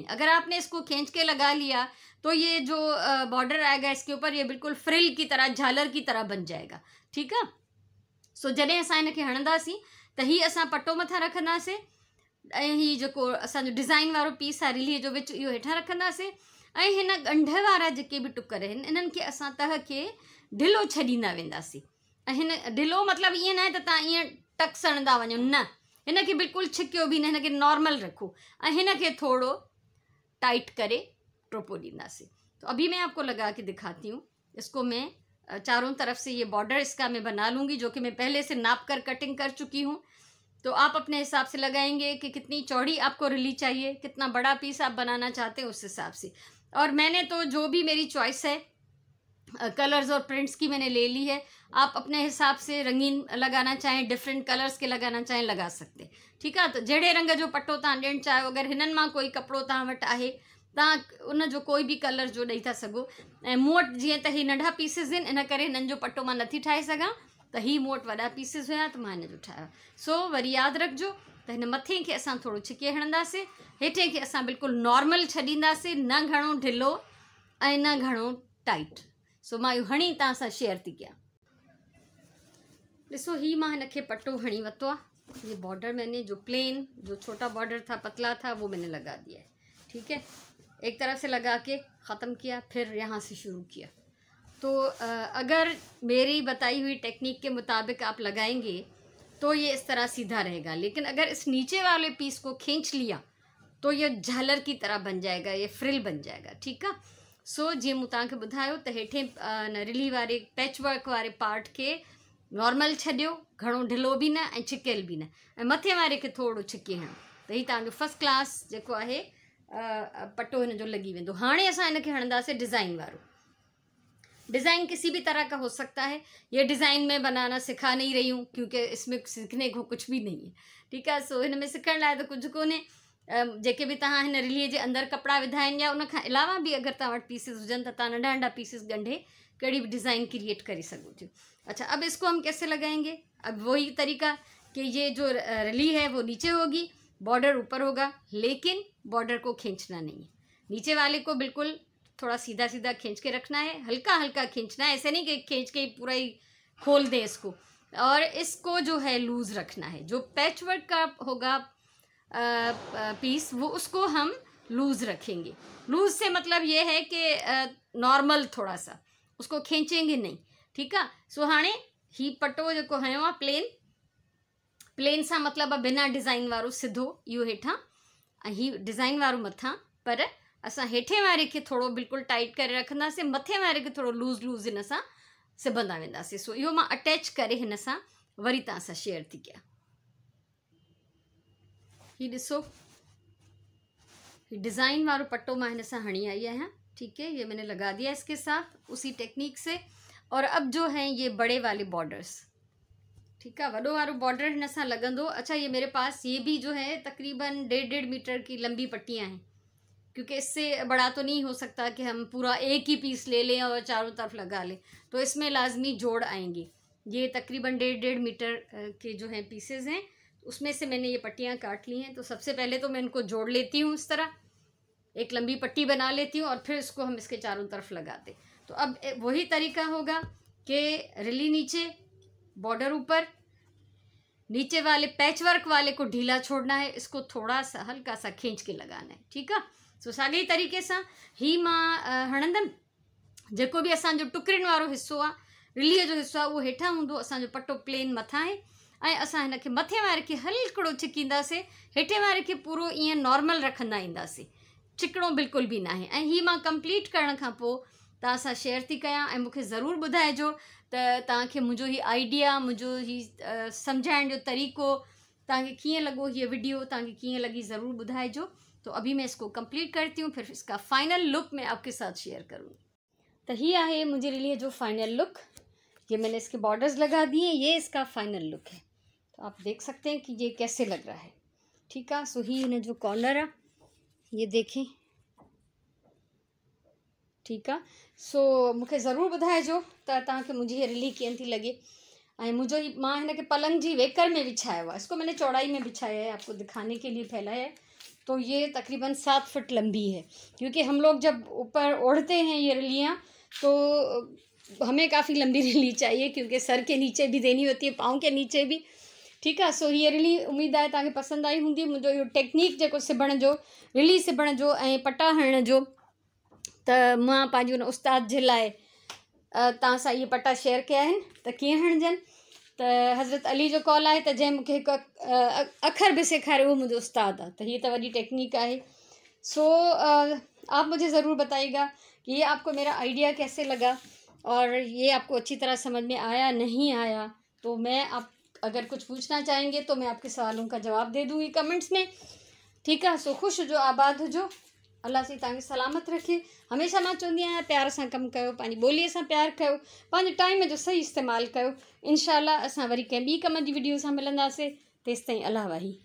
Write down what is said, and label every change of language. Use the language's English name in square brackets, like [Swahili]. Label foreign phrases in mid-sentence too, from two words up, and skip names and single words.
[Hindi] अगर आपने इसको खींच के लगा लिया तो ये जो बॉर्डर आएगा इसके ऊपर ये बिल्कुल फ्रिल की तरह, झालर की तरह बन जाएगा। ठीक है। [Sindhi] सो जॾहिं असां हिनखे हणंदासीं त ही असां पट्टो मथां रखंदासीं ऐं ही जेको असांजो डिज़ाइन वारो पीस आहे रिलीअ जो विच इहो हेठां रखंदासीं, ऐं हिन ॻंढ वारा जेके बि टुकर आहिनि इन्हनि खे असां तह खे ढिलो छॾींदा वेंदासीं। ऐं हिन ढिलो मतिलबु ईअं न आहे त तव्हां ईअं टक सणंदा वञो, न, हिन खे बिल्कुलु छिकियो बि न, हिन खे नॉर्मल रखो ऐं हिन खे थोड़ो टाइट करे टोपो ॾींदासीं। [Hindi] तो अभी मैं आपको लगा के दिखाती हूँ। इसको मैं चारों तरफ से ये बॉर्डर इसका मैं बना लूँगी जो कि मैं पहले से नाप कर कटिंग कर चुकी हूँ। तो आप अपने हिसाब से लगाएंगे कि कितनी चौड़ी आपको रिली चाहिए, कितना बड़ा पीस आप बनाना चाहते हैं उस हिसाब से। और मैंने तो जो भी मेरी चॉइस है कलर्स और प्रिंट्स की मैंने ले ली है। आप अपने हिसाब से रंगीन लगाना चाहें, [English] different colors [Hindi] के लगाना चाहें, लगा सकते। ठीक है। [Sindhi] तो जहिड़े रंग जो पट्टो तव्हां ॾियणु चाहियो, अगरि हिननि मां कोई कपिड़ो तव्हां वटि आहे तव्हां उन जो कोई भी कलर जो ॾेई था सघो। ऐं मूं वटि जीअं त ही नंढा पीसिस आहिनि, इन करे हिननि जो पट्टो मां नथी ठाहे सघां, त ही मूं वटि वॾा पीसिस हुया त मां हिन जो ठाहियो। सो वरी यादि रखिजो त हिन मथे खे असां थोरो छिके हणंदासीं, हेठे खे असां बिल्कुलु नॉर्मल छॾींदासीं, न घणो ढिलो ऐं न घणो टाइट। सो मां इहो हणी तव्हां सां शेयर थी कयां। ॾिसो ही मां हिन खे पट्टो हणी वरितो आहे। [Hindi] ये बॉर्डर मैंने जो प्लेन जो छोटा बॉर्डर था, पतला था, वो मैंने लगा दिया है। ठीक है। एक तरफ से लगा के ख़त्म किया, फिर यहाँ से शुरू किया। तो अगर मेरी बताई हुई टेक्निक के मुताबिक आप लगाएंगे तो ये इस तरह सीधा रहेगा, लेकिन अगर इस नीचे वाले पीस को खींच लिया तो ये झालर की तरह बन जाएगा, ये फ्रिल बन जाएगा। ठीक है। [Sindhi] सो जीअं मूं तव्हांखे ॿुधायो त हेठे रिली वारे [English] patch work [Sindhi] वारे पार्ट के नॉर्मल छॾियो, घणो ढिलो भी न ऐं छिकियल भी न, ऐं मथे वारे खे थोड़ो छिके हणो, त ही तव्हांजो [English] first class [Sindhi] जेको आहे पट्टो हिन जो लगी वेंदो। हाणे असां हिन खे हणंदासीं डिज़ाइन वारो। [Hindi] डिज़ाइन किसी भी तरह का हो सकता है। ये डिज़ाइन में बनाना सिखा नहीं रही हूँ क्योंकि इसमें सीखने को कुछ भी नहीं है। ठीक है। [Sindhi] सो हिन में सिखण लाइ त कुझु कोन्हे, जेके बि तव्हां हिन रिलीअ जे अंदरि कपिड़ा विधा आहिनि या उन खां अलावा बि अगरि तव्हां वटि पीसिस हुजनि त तव्हां नंढा नंढा पीसिस ॻंढे कड़ी भी [English] design create [Sindhi] कर सको थी। [Hindi] अच्छा, अब इसको हम कैसे लगाएंगे? अब वही तरीका कि ये जो रिली है वो नीचे होगी, बॉर्डर ऊपर होगा, लेकिन बॉर्डर को खींचना नहीं है। नीचे वाले को बिल्कुल थोड़ा सीधा सीधा खींच के रखना है, हल्का हल्का खींचना है, ऐसे नहीं कि खींच के पूरा ही खोल दें इसको। और इसको जो है लूज़ रखना है। जो [English] patch work [Hindi] का होगा पीस वो उसको हम लूज़ रखेंगे। लूज़ से मतलब ये है कि नॉर्मल थोड़ा सा, उसको खींचेंगे नहीं, ठीक है। [Sindhi] सो हाणे ही पटो जो हयो आहे प्लेन सा मतलब बिना डिज़ाइन वारो सिधो इहो हेठां ऐं ही डिज़ाइन वारो मथां, पर असां हेठे वारे खे थोड़ो बिल्कुल टाइट करे रखंदासीं, मथे वारे खे थोड़ो लूज़ लूज़ हिन सां सिबंदा वेंदासीं। सो इहो मां अटैच करे हिन सां वरी तव्हां सां शेयर थी कयां। ही ॾिसो, डिज़ाइन वारो पट्टो मैं हिन सां हणी आई आहियां, [Hindi] ठीक है। ये मैंने लगा दिया इसके साथ उसी टेक्निक से। और अब जो है ये बड़े वाले बॉर्डर्स, ठीक है, [Sindhi] वडो वारो बॉर्डर हिन सां लगंदो। [Hindi] अच्छा, ये मेरे पास ये भी जो है तकरीबन 1.5 मीटर की लंबी पट्टियाँ हैं, क्योंकि इससे बड़ा तो नहीं हो सकता कि हम पूरा एक ही पीस ले लें और चारों तरफ लगा लें, तो इसमें लाजमी जोड़ आएंगे। ये तकरीबन 1.5 मीटर के जो हैं पीसेस हैं, उसमें से मैंने ये पट्टियाँ काट ली हैं। तो सबसे पहले तो मैं इनको जोड़ लेती हूँ, इस तरह एक लंबी पट्टी बना लेती हूँ और फिर इसको हम इसके चारों तरफ लगाते। तो अब वही तरीका होगा कि रिली नीचे, बॉर्डर ऊपर, नीचे वाले [English] patch work [Hindi] वाले को ढीला छोड़ना है, इसको थोड़ा सा हल्का सा खींच के लगाना है, ठीक है। [Sindhi] सो साॻे तरीक़े सां ही मां हणंदमि। जेको बि असांजो टुकड़ियुनि वारो हिस्सो आहे, रिलीअ जो हिस्सो आहे, उहो हेठां हूंदो, असांजो पट्टो प्लेन मथां आहे ऐं असां हिन खे मथे वारे खे हल्कड़ो छिकींदासीं, हेठे वारे खे पूरो ईअं नॉर्मल रखंदा ईंदासीं, चिकड़ो बिल्कुल भी ना है। ऐं ही मां कंप्लीट करण खां पोइ तव्हां सां शेयर थी कयां ऐं मूंखे ज़रूरु ॿुधाइजो त तव्हांखे मुंहिंजो ही आइडिया, मुंहिंजो ही सम्झाइण जो तरीक़ो तव्हांखे कीअं लॻो, हीअ वीडियो तव्हांखे कीअं लॻी, ज़रूरु ॿुधाइजो। [Hindi] तो अभी मैं इसको कंप्लीट करती हूँ, फिर इसका [English] final look [Hindi] मैं आपके साथ शेयर करूँगी। तो ही है मुझे लिए जो [English] final look, [Hindi] ये मैंने इसके बॉर्डर्स लगा दिए, ये इसका [English] final look [Hindi] है। तो आप देख सकते हैं कि ये कैसे लग रहा है, ठीक है। सो ही ने जो कॉलर है ये देखें, ठीक है। [Sindhi] सो मूंखे ज़रूरु ॿुधाइजो त तव्हांखे मुंहिंजी हीअ रिली कीअं थी लॻे। ऐं मुंहिंजो ही मां हिन खे पलंग जी वेकर में बिछाया हुआ, [Hindi] इसको मैंने चौड़ाई में बिछाया है, आपको दिखाने के लिए फैलाया है। तो ये तकरीबन 7 फुट लंबी है, क्योंकि हम लोग जब ऊपर ओढ़ते हैं ये रिलियाँ तो हमें काफ़ी लंबी रिली चाहिए, क्योंकि सर के नीचे भी देनी होती है, पाँव के नीचे भी, ठीक है। [Sindhi] सो ये रिली उम्मीद है तव्हांखे पसंदि आई हूंदी। मुंहिंजो इहो टेक्निक जेको सिबण जो, रिली सिबण जो ऐं पटा हणण जो, त मां पंहिंजे उन उस्ताद जे लाइ तव्हां सां इहे पटा शेयर कया आहिनि त कीअं हणजनि। त हज़रत अली जो कॉल आहे त जंहिं मूंखे हिकु अखर बि सेखारियो, उहो मुंहिंजो उस्ताद आहे, त हीअ त वॾी टेक्निक आहे। [Hindi] सो आप मुझे ज़रूर बताइएगा कि ये आपको मेरा आइडिया कैसे लगा और ये आपको अच्छी तरह समझ में आया नहीं आया। तो मैं आप अगर कुछ पूछना चाहेंगे तो मैं आपके सवालों का जवाब दे दूँगी कमेंट्स में, ठीक है। [Sindhi] सो खुश हुजो, आबाद हुजो, अल्लाह से तव्हांखे सलामत रखे। हमेशह मां चवंदी आहियां प्यार सां कमु कयो, पंहिंजी ॿोलीअ सां प्यार कयो, पंहिंजे टाइम जो सही इस्तेमालु कयो। इंशाअल्लाह असां वरी कंहिं ॿी कम जी वीडियो सां मिलंदासीं। तेसिताईं अल्लाह वाही।